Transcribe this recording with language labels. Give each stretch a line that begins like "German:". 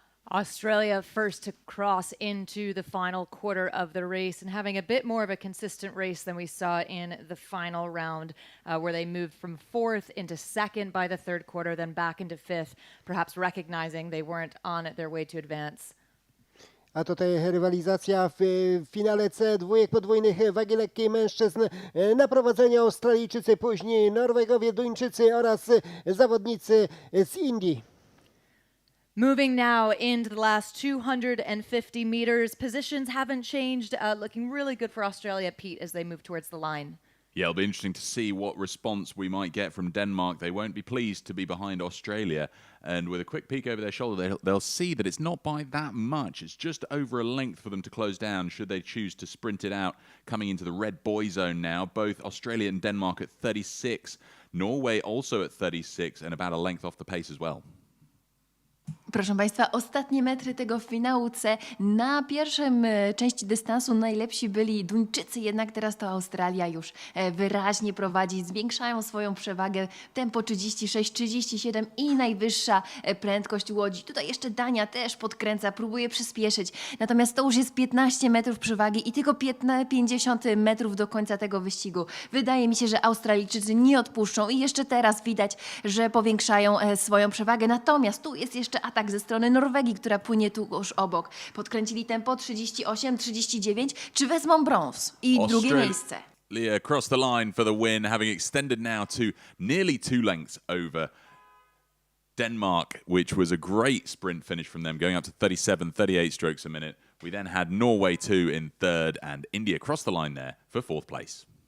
English: Australia first to cross into the final quarter of the race and having a bit more of a consistent race than we saw in the final round, where they moved from 4th into 2nd by the third quarter, then back into 5th, perhaps recognizing they weren't on their way to advance.
Polish: A tutaj rywalizacja w finale C dwójek podwójnych wagi lekkiej mężczyzn. Na prowadzeniu Australijczycy, później Norwegowie, Duńczycy oraz zawodnicy z Indii.
English: Moving now into the last 250 meters. Positions haven't changed. Looking really good for Australia, Pete, as they move towards the line. Yeah, it'll be interesting to see what response we might get from Denmark. They won't be pleased to be behind Australia. And with a quick peek over their shoulder, they'll see that it's not by that much. It's just over a length for them to close down should they choose to sprint it out. Coming into the red boy zone now, both Australia and Denmark at 36. Norway also at 36 and about a length off the pace as well.
Polish: Proszę Państwa, ostatnie metry tego finału C. Na pierwszym części dystansu najlepsi byli Duńczycy, jednak teraz to Australia już wyraźnie prowadzi. Zwiększają swoją przewagę. Tempo 36, 37 i najwyższa prędkość łodzi. Tutaj jeszcze Dania też podkręca, próbuje przyspieszyć. Natomiast to już jest 15 metrów przewagi i tylko 50 metrów do końca tego wyścigu. Wydaje mi się, że Australijczycy nie odpuszczą i jeszcze teraz widać, że powiększają swoją przewagę. Natomiast tu jest jeszcze atak ze strony Norwegii, która płynie tuż obok. Podkręcili tempo 38, 39. Czy wezmą brąz i drugie miejsce?
English: Across the line for the win, having extended now to nearly 2 lengths over Denmark, which was a great sprint finish from them, going up to 37, 38 strokes a minute. We then had Norway too in third and India across the line there for fourth place.